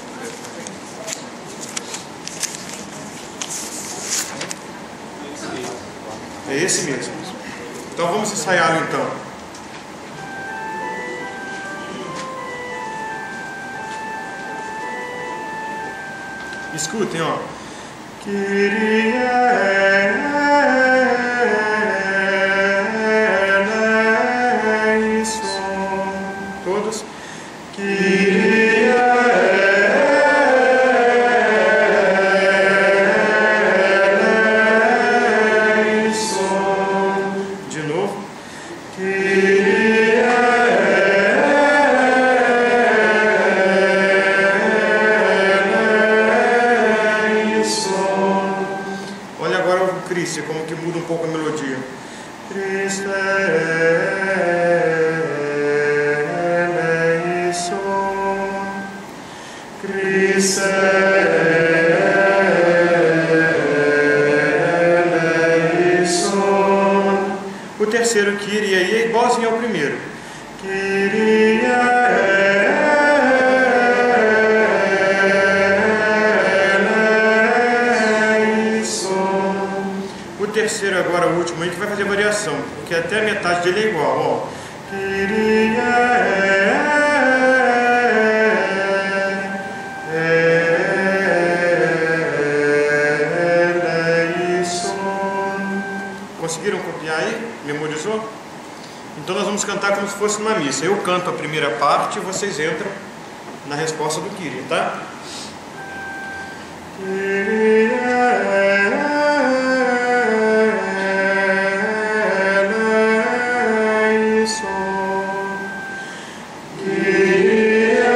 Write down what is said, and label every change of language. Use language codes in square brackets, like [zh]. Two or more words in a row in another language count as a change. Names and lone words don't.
[pt] É esse mesmo. Então vamos ensaiá-lo então. Escutem, ó. [el] Κύριε ἐλέησον. [pt] Todos. [el] Κύριε ἐλέησον. [pt] De novo. [el] Κύριε ἐλέησον. [pt] Olha agora o Cristo, como que muda um pouco a melodia. [el] Χριστέ ἐλέησον, Χριστέ ἐλέησον. [pt] O terceiro Kyrie aí é igualzinho ao primeiro. [el] Κύριε ἐλέησον. [pt] O terceiro agora, o último aí, que vai fazer variação, porque até a metade dele é igual, ó. [el] Κύριε ἐλέησον. [pt] Conseguiram copiar aí? Memorizou? Então nós vamos cantar como se fosse uma missa. Eu canto a primeira parte e vocês entram na resposta do Kyrie, tá? [el] Κύριε ἐλέησον, Κύριε